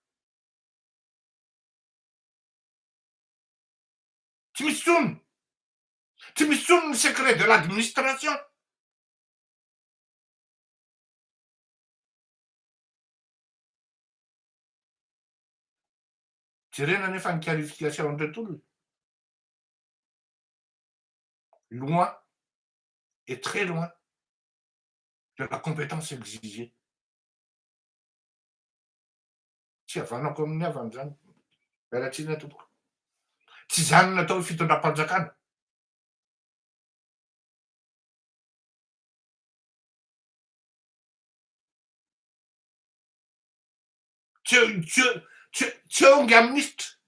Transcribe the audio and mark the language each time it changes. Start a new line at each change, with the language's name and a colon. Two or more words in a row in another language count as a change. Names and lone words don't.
Malagasy: Tsy misy tsony. Tsy misy tsony ny
French: secret de l'administration.
Malagasy: Jerena nefa ny qualification an'ireto olona.
French: Loin et très loin de la compétence exigée.
Malagasy: Tsy havanako amin'ny havany zany. Mialatsiny atoko. Tsy zany natao hoe fitondram-panjakana. Tsy eo ngy ministra.